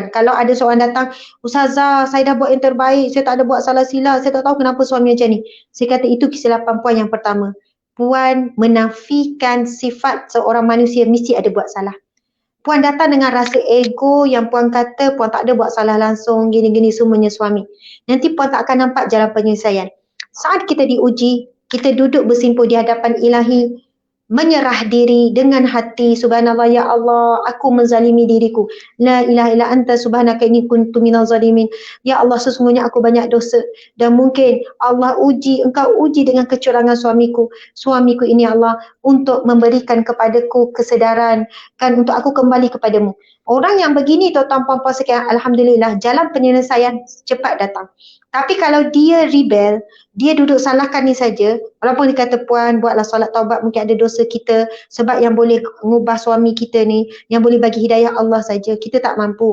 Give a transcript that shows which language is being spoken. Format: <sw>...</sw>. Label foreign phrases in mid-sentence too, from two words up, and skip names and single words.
<ms>Kalau ada seorang datang, Ustazah, saya dah buat yang terbaik, saya tak ada buat salah silap, saya tak tahu kenapa suami macam ni. Saya kata itu kesilapan puan yang pertama. Puan menafikan sifat seorang manusia mesti ada buat salah. Puan datang dengan rasa ego yang puan kata puan tak ada buat salah langsung, gini-gini semuanya suami. Nanti puan tak akan nampak jalan penyelesaian. Saat kita diuji, kita duduk bersimpuh di hadapan ilahi, menyerah diri dengan hati,</ms> <ar>سبحان الله يا الله,</ar> <ms>aku menzalimi diriku.</ms> <ar>لا إله إلا أنت سبحانك إني كنت من الظالمين. يا الله,</ar> <ms>sesungguhnya aku banyak dosa dan mungkin Allah engkau uji dengan kecurangan suamiku. Suamiku ini Allah untuk memberikan kepadaku kesedaran kan untuk aku kembali kepadamu. Orang yang begini tuan-tuan puan-puan sekalian, alhamdulillah jalan penyelesaian cepat datang. Tapi kalau dia rebel, dia duduk salahkan ni saja, walaupun dia kata puan buatlah solat taubat, mungkin ada dosa kita sebab yang boleh mengubah suami kita ni, yang boleh bagi hidayah Allah saja, kita tak mampu.</ms>